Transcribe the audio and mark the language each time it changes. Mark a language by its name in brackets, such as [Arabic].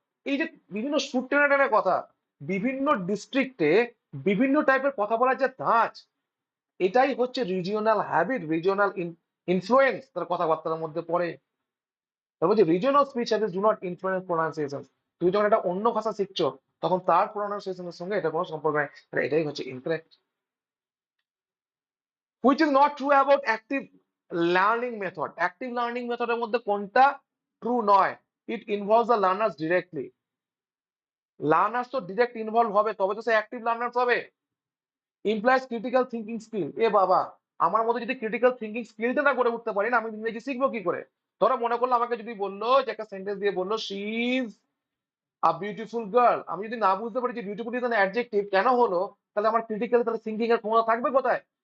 [Bangla] এই যে বিভিন্ন সুর টেনে টেনে কথা, বিভিন্ন ডিস্ট্রিক্টে বিভিন্ন টাইপের কথা বলার যে ধাঁচ, এটাই হচ্ছে রিজিওনাল হ্যাবিট, রিজিওনাল ইনফ্লুয়েন্স তার কথাবার্তার মধ্যে পড়ে। তারপর যে [English] Regional speech habits do not influence pronunciation. [Bangla] তুমি যখন একটা অন্য ভাষা শিখছো, তখন তার প্রোনাউন্সিয়েশনের সঙ্গে এটা কোনো সম্পর্ক নেই। এটাই হচ্ছে incorrect. [English] which is not true about active learning method. Active learning method [Bangla] এর মধ্যে কোনটা ট্রু নয়? [English] It involves the learners directly. [Bangla] Learners তো ডিরেক্ট ইনভলভ হবে, তবে তো সে অ্যাক্টিভ লার্নার্স হবে। [English] Employs critical thinking skill. [Bangla] এ বাবা, আমার মধ্যে যদি ক্রিটিক্যাল থিঙ্কিং স্কিলটা না গড়ে উঠতে পারি না, আমি ইংরেজি শিখবো কি করে? ধরো মনে করলো আমাকে যদি বললো যে একটা সেন্টেন্স দিয়ে বললো [English] she is a beautiful girl, [Bangla] আমি যদি না বুঝতে পারি যে [English] beautiful is an adjective [Bangla] কেন হলো, তাহলে আমার ক্রিটিক্যাল তাহলে থিঙ্কিং এর ক্ষমতা থাকবে কোথায়?